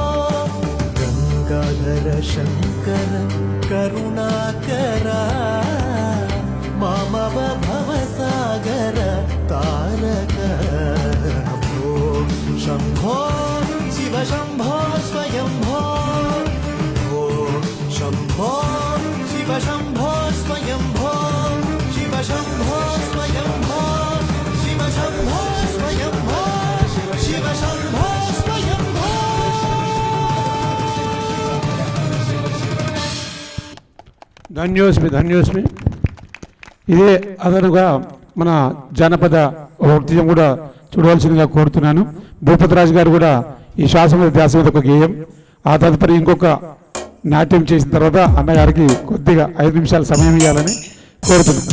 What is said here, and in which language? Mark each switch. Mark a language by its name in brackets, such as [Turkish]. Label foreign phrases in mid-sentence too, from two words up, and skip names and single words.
[Sanskrit] गंगाधर शंकर करुणाकरा मामव भवसागर तारक शंभो शिव शंभो स्वयंभो शंभो शिव शंभो स्वयंभो शिव शंभो स्वयंभो शिव शंभो स्वयंभो शिव शंभो स्वयंभो [Telugu] ధన్యోస్మి ధన్యోస్మి. ఇదే అదనుగా మన జానపద నృత్యం కూడా చూడవలసిందిగా కోరుతున్నాను. భూపతిరాజు గారు కూడా ఈ శ్వాస మీద ధ్యాస మీద ఒక గేయం, ఆ తదుపరి ఇంకొక నాట్యం చేసిన తర్వాత అన్నగారికి కొద్దిగా 5 నిమిషాల సమయం ఇవ్వాలని కోరుతున్నాను.